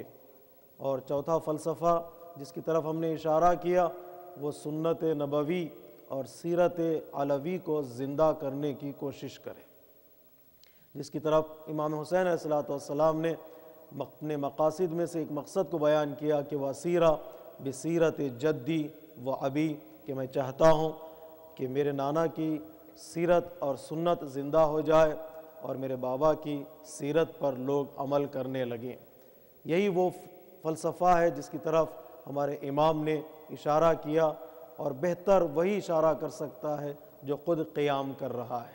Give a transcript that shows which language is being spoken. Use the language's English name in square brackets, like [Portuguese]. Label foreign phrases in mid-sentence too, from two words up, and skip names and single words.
[Urdu] اور چوتھا فلسفہ جس کی طرف ہم نے اشارہ کیا وہ سنت نبوی اور سیرت علوی کو زندہ کرنے کی کوشش کرے، جس کی طرف امام حسین علیہ السلام نے اپنے مقاصد میں سے ایک مقصد کو بیان کیا کہ [Arabic] وَسِیرَ بِسِیرَتِ جدی و ابی، [Urdu] کہ میں چاہتا ہوں کہ میرے نانا کی سیرت اور سنت زندہ ہو جائے اور میرے بابا کی سیرت پر لوگ عمل کرنے لگیں. یہی وہ فلسفہ ہے جس کی طرف ہمارے امام نے اشارہ کیا، اور بہتر وہی اشارہ کر سکتا ہے جو خود قیام کر رہا ہے۔